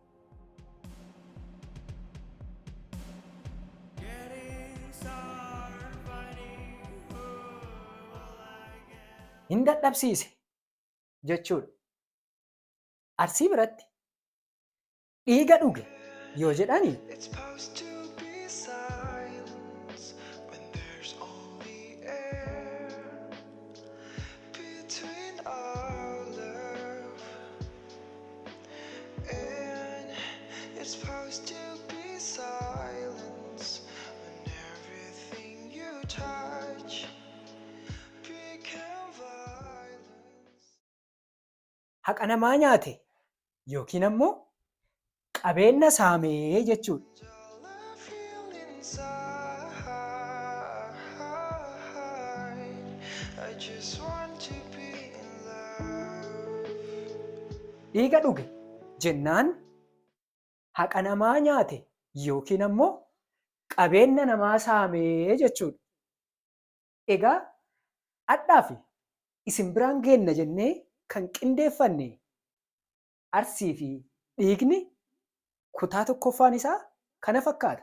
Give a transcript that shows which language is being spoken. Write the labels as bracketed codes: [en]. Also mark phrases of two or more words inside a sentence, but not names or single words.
[om] Hin dadhabsiise jechuudha. Arsii biratti dhiiga dhuge yoo jedhani [en] It's supposed to be silence when there's only air between our love, and it's supposed to be silence when everything you touch become violence. [om] haqa namaa nyaate yookiin ammoo qabeenya saamee jechuudha. [en] All I feel inside, I just want to be in love. [om] Dhiiga dhuge jennaan haqa namaa nyaate yookiin ammoo qabeenya namaa saamee jechuudha. Egaa addaa fi isin biraan geenna jennee kan qindeeffanne Arsii fi dhiigni kutaa tokkoffaan isaa kana fakkaata.